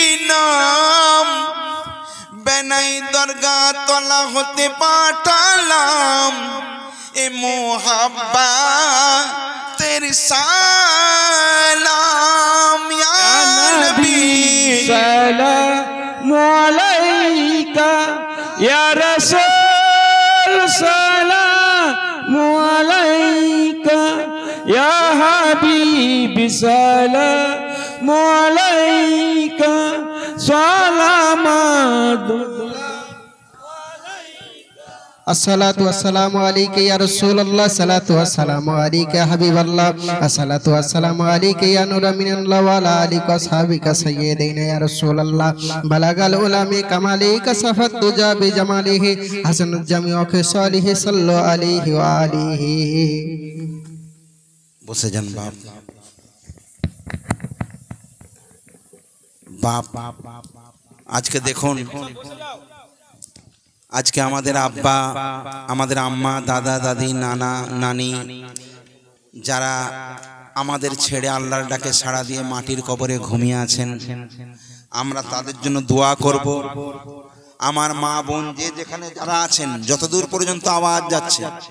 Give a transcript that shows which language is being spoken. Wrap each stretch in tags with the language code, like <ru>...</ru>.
<bn>নাম বেনাই দরগা তলা হতে পাঠালাম এ মোহাব্বা</bn> <hi>तेरी सलाम या नबी</hi> <ar>सलाम अलैका या रसूल सलाम अलैका या हबीब सलाम अलैका सलाम الصلاة والسلام عليك يا رسول الله الصلاة والسلام عليك يا حبيب الله الصلاة والسلام عليك يا نور من الله وعلى آلك وأصحابك سيدنا يا رسول الله بلغ العلم كمالك صفت الدجى بجماله حسن الجميع خصاله صلوا عليه وآله</ar> <bn>বসে যান বাপ আজকে দেখুন আজকে আমাদের আব্বা আমাদের আম্মা দাদা দাদি নানা নানি যারা আমাদের ছেড়ে আল্লাহর ডাকে সাড়া দিয়ে মাটির কবরে ঘুমিয়ে আছেন আমরা তাদের জন্য দোয়া করব আমার মা বোন যে যেখানে যারা আছেন যতদূর পর্যন্ত আওয়াজ যাচ্ছে</bn>